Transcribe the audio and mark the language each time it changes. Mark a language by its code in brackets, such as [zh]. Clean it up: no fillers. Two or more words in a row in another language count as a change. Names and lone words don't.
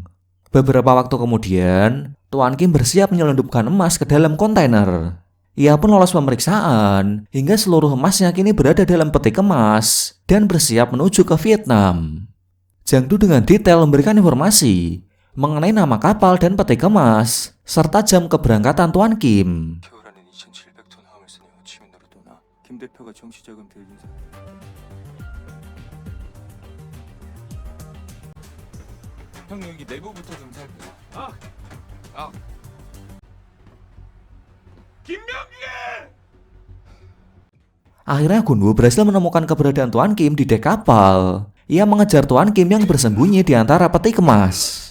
[id] Beberapa waktu kemudian, Tuan Kim bersiap menyelundupkan emas ke dalam kontainer. Ia pun lolos pemeriksaan hingga seluruh emasnya kini berada dalam peti kemas dan bersiap menuju ke Vietnam. Jang-du dengan detail memberikan informasi mengenai nama kapal dan peti kemas serta jam keberangkatan Tuan Kim. [ko] 겨울에는 2,700톤 화물선이 호치민으로 떠나 김 대표가 정치자금 빌린 사 형 여기 내부부터 좀 살펴. [id] Akhirnya Gunwoo berhasil menemukan keberadaan Tuan Kim di dek kapal. Ia mengejar Tuan Kim yang bersembunyi di antara peti kemas.